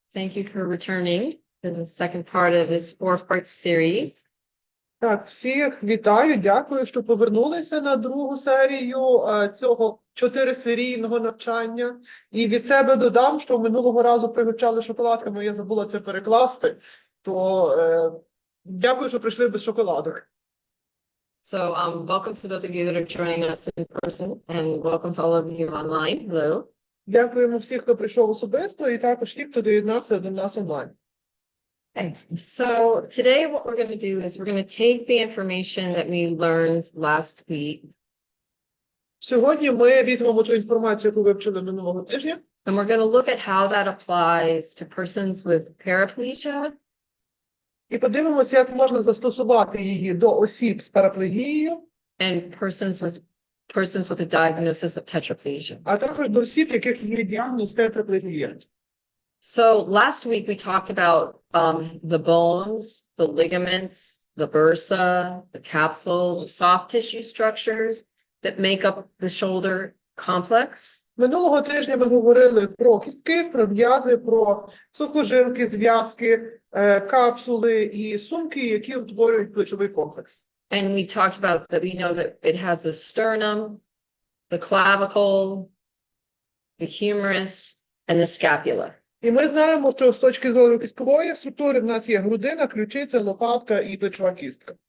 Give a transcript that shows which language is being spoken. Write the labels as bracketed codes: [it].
[en] Thank you for returning to the second part of this four-part series. [uk] Так, всіх вітаю, дякую, що повернулися на другу серію цього 4-серійного навчання. І від себе додам, що минулого разу пригощали шоколадками, я забула це перекласти, то дякую, що прийшли без шоколадок. [en] So welcome to those of you that are joining us in person and welcome to all of you online. Hello. [uk] Дякуємо всіх, хто прийшов особисто, і також ті, хто доєднався до нас онлайн. [en] Okay. So today what we're going to do is we're going to take the information that we learned last week. [uk] Сьогодні ми візьмемо ту інформацію, яку вивчили минулого тижня. [en] And we're going to look at how that applies to persons with paraplegia. [uk] І подивимося, як можна застосувати її до осіб з параплегією. [en] And persons with a diagnosis of tetraplegia. [uk] А також до осіб, яких є діагноз тетраплегія. [en] So last week we talked about the bones, the ligaments, the bursa, the capsule, the soft tissue structures that make up the shoulder complex. [uk] Минулого тижня ми говорили про кістки, про м'язи, про сухожилки, зв'язки, капсули і сумки, які утворюють плечовий комплекс. [en] And we talked about that we know that it has the sternum, the clavicle, the humerus, and the scapula. [uk] І ми знаємо, що з точки зору кісткової структури в нас є грудина, ключиця, лопатка і плечова кістка.